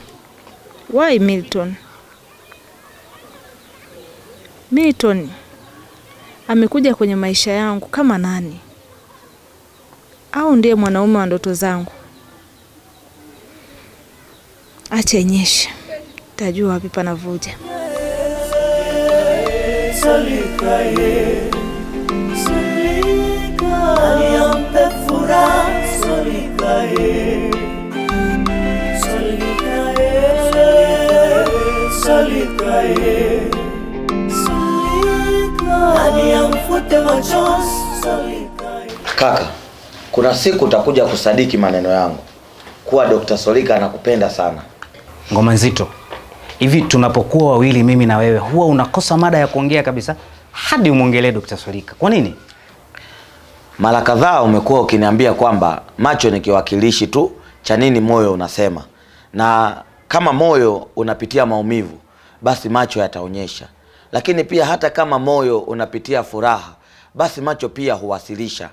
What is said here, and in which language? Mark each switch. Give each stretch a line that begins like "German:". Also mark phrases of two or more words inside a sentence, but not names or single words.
English: Why Milton?
Swahili: Milton amekuja kwenye maisha yangu kama nani? Au ndiye mwanaume wa ndoto zangu? Acha inyeshe, tajua wapi panavuja. Solika ye, Solika niampe furaha. Solika ye, Solika ye, Solika ye, Solika niamfute machozi. Solika ye. Kaka, kuna siku utakuja kusadiki maneno yangu kuwa Dr. Solika anakupenda sana. Ngoma Nzito, hivi tunapokuwa wawili mimi na wewe huwa unakosa mada ya kuongea kabisa hadi umwongelee Dr. Solika. Kwa nini? Mara kadhaa umekuwa ukiniambia kwamba macho ni kiwakilishi tu cha nini moyo unasema, na kama moyo unapitia maumivu basi macho yataonyesha, lakini pia hata kama moyo unapitia furaha basi macho pia huwasilisha.